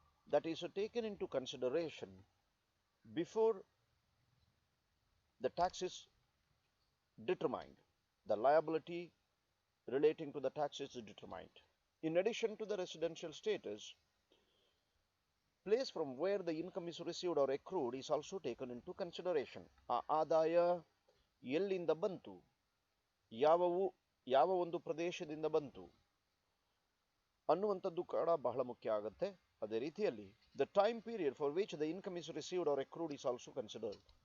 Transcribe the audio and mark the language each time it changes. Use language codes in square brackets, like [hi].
[en] That is taken into consideration before the tax is determined. The liability relating to the tax is determined. In addition to the residential status, place from where the income is received or accrued is also taken into consideration. [kn] ಆದಾಯ ಎಲ್ಲಿಂದ ಬಂತು, ಯಾವ ಒಂದು ಪ್ರದೇಶದಿಂದ ಬಂತು ಅನ್ನುವಂಥದ್ದು ಕೂಡ ಬಹಳ ಮುಖ್ಯ ಆಗುತ್ತೆ. ಅದೇ ರೀತಿಯಲ್ಲಿ [en] the time period for which the income is received or accrued is also considered.